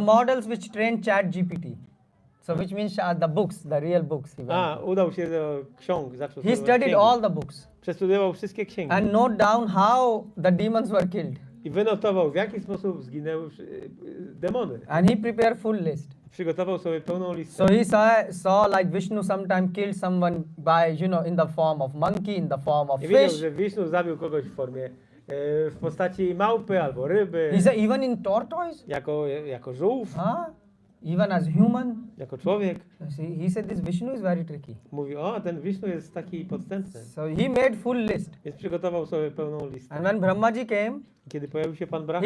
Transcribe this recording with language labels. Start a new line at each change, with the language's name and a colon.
English: models which trained ChatGPT. So which means the books, the real books. He went to.
Polish: Udał się do ksiąg, zaczął
English: He
Polish: studiować
English: studied
Polish: księgi.
English: all the books
Polish: Przestudiował wszystkie księgi.
English: and note down how the demons were killed.
Polish: I wynotował, w jaki sposób zginęły demony.
English: And he prepared full list.
Polish: Przygotował sobie pełną listę.
English: So he saw like Vishnu sometime killed someone by, in the form of monkey, in the form of
Polish: I wiedział,
English: fish.
Polish: że Wisznu zabił kogoś w formie, w postaci małpy albo ryby,
English: He said even in tortoise,
Polish: jako żółw,
English: even as human.
Polish: jako człowiek.
English: He said this Vishnu is very tricky.
Polish: Mówi, o, ten Wisznu jest taki podstępny.
English: So he made full list.
Polish: Więc przygotował sobie pełną listę.
English: And when Brahmaji came,
Polish: Kiedy pojawił się Pan Brahma,